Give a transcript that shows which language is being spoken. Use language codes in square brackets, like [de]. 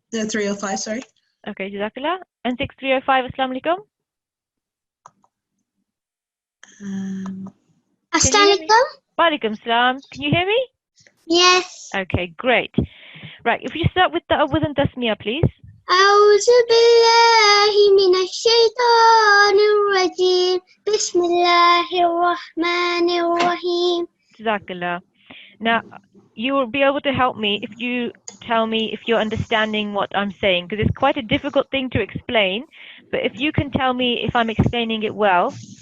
[en] No, 305, sorry. Okay, Jazakallah. N6305, Assalamu alaikum. Can you hear me? Walaikum salam. Can you hear me? Yes. Okay, great. Right, if you start with the awwad and tasmiyah, please. [ar] أعوذ بالله من الشيطان الرجيم بسم الله الرحمن الرحيم. [en] Jazakallah. Now, you will be able to help me if you tell me if you're understanding what I'm saying, because it's quite a difficult thing to explain. But if you can tell me if I'm explaining it well.